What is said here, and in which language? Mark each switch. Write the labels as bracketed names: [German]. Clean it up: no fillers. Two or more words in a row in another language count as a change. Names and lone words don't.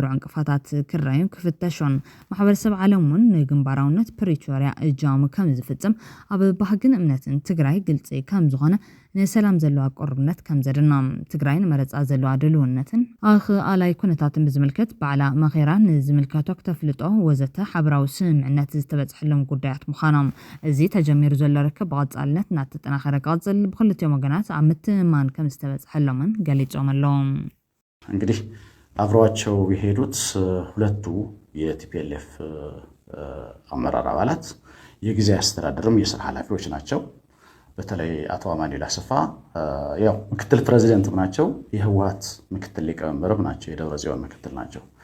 [Tigrinya] ዕንቅፋታት ክራዩን ክፍተሹን ማሕበረሰብ ዓለም እውን ንግንባራውነት ፕሪቶሪያ እጃሙ ከም ዝፍጽም ኣብ ባህግን እምነትን ትግራይ ግልጽ ከም ዝኾነ ንሰላም ዘለዋ ቁርብነት ከም ዘድኖም ትግራይ ንመረፃ ዘለዋ ድልውነትን ኣላይ ኩነታትን ብዝምልከት ባዕላ መኼራን ዝምልከቶ ክተፍልጦ ወዘተ ሓበራዊ ስምምዕነት ዝተበፅሐሎም ጉዳያት ምዃኖም እዚ ተጀሚሩ ዘሎ ርክብ ብቐጻልነት እናተጠናኸረ ክቕፅል ብክልቲኦም ወገናት ኣብ ምትእምማን ከም ዝተበፅሐሎምን ገሊፆም ኣለዎም። [Amharic] እንግዲህ አብረዋቸው የሄዱት ሁለቱ የቲፒኤልኤፍ አመራር አባላት የጊዜ አስተዳደርም የስራ ኃላፊዎች ናቸው። በተለይ አቶ አማኑኤል አሰፋ ያው ምክትል ፕሬዝዳንት ናቸው፣ የህወሓት ምክትል ሊቀመንበርም ናቸው፣ የደብረጽዮን ምክትል ናቸው።